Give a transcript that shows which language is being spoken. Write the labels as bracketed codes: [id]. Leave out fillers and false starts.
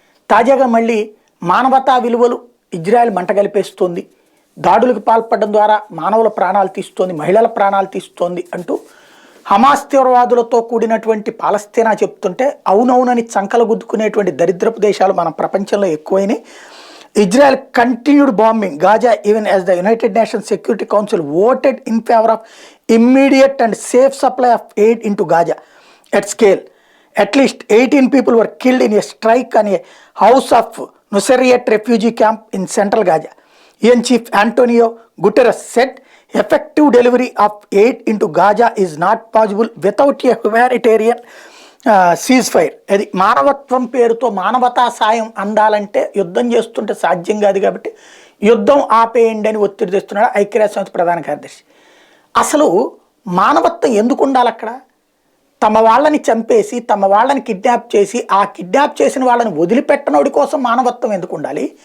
[te] తాజాగా మళ్ళీ మానవతా విలువలు ఇజ్రాయెల్ మంటగలిపేస్తోంది, దాడులకు పాల్పడడం ద్వారా మానవుల ప్రాణాలు తీస్తోంది, మహిళల ప్రాణాలు తీస్తోంది అంటూ హమాస్ తీవ్రవాదులతో కూడినటువంటి పాలస్తీనా చెప్తుంటే అవునవునని చంకలు గుద్దుకునేటువంటి దరిద్రపు దేశాలు మన ప్రపంచంలో ఎక్కువైనాయి. [en] Israel continued bombing Gaza even as the United Nations Security Council voted in favour of immediate and safe supply of aid into Gaza at scale. At least 18 people were killed in a strike on a house of Nusayrat refugee camp in central Gaza. UN Chief Antonio Guterres said effective delivery of aid into Gaza is not possible without a humanitarian ceasefire. [te] అది మానవత్వం పేరుతో మానవతా సాయం అందాలంటే యుద్ధం చేస్తుంటే సాధ్యం కాదు కాబట్టి యుద్ధం ఆపేయండి అని ఒత్తిడి తెస్తున్నాడు ఐక్యరాజ్యసమితి ప్రధాన కార్యదర్శి. అసలు మానవత్వం ఎందుకు ఉండాలి అక్కడ? తమ వాళ్ళని చంపేసి తమ వాళ్ళని కిడ్నాప్ చేసి ఆ కిడ్నాప్ చేసిన వాళ్ళని వదిలిపెట్టనోడి కోసం మానవత్వం ఎందుకు ఉండాలి?